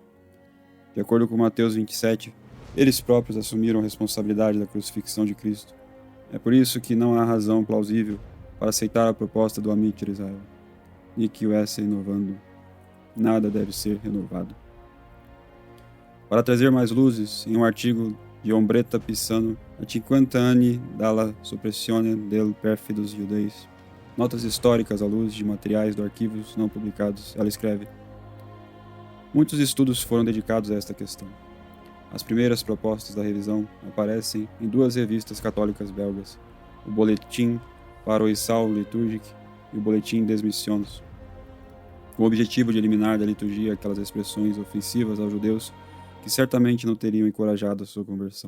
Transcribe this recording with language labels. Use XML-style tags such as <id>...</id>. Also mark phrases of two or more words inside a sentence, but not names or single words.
<pt>De acordo com Mateus 27, eles próprios assumiram a responsabilidade da crucifixão de Cristo. É por isso que não há razão plausível para aceitar a proposta do Amit Israel, e que o esse inovando, nada deve ser renovado. Para trazer mais luzes, em um artigo de Ombretta Pisano,</pt> <it>a 50 anni dalla soppressione del perfidos judeis,</it> <pt>notas históricas à luz de materiais do arquivos não publicados, ela escreve: muitos estudos foram dedicados a esta questão. As primeiras propostas da revisão aparecem em duas revistas católicas belgas, o Boletim Paroissal Liturgique e o Boletim des Missions, com o objetivo de eliminar da liturgia aquelas expressões ofensivas aos judeus que certamente não teriam encorajado a sua conversão.</pt>